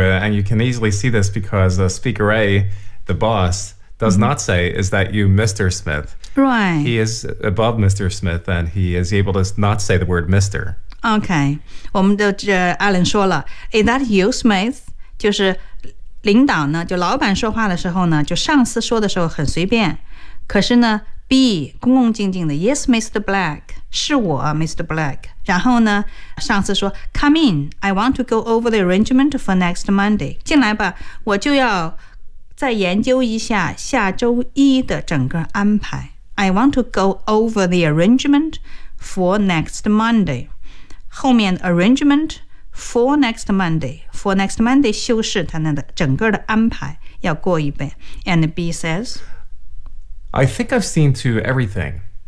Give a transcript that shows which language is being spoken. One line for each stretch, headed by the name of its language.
English: And you can easily see this because speaker A, the boss, does、mm-hmm. not say, is that you, Mr. Smith? Right. He is above Mr. Smith, and he is able to not say the word Mr.
Chinese: Okay. 我们的这 Alan 说了，
English: is that you, Smith?
Chinese: 就是领导呢，就老板说话的时候呢，就上司说的时候很随便。可是呢 ，B 恭恭敬敬的 ，
English: Yes, Mr. Black，
Chinese: 是我 ，Mr. Black。然后呢，上司说
English: ，Come in, I want to go over the arrangement for next Monday。
Chinese: 进来吧，我就要再研究一下下周一的整个安排。
English: I want to go over the arrangement for next Monday。
Chinese: 后面 arrangement。
English: For next Monday, for next Monday
Chinese: 修饰他那的整个的安排要过一遍。
English: And B says, I think I've seen to everything.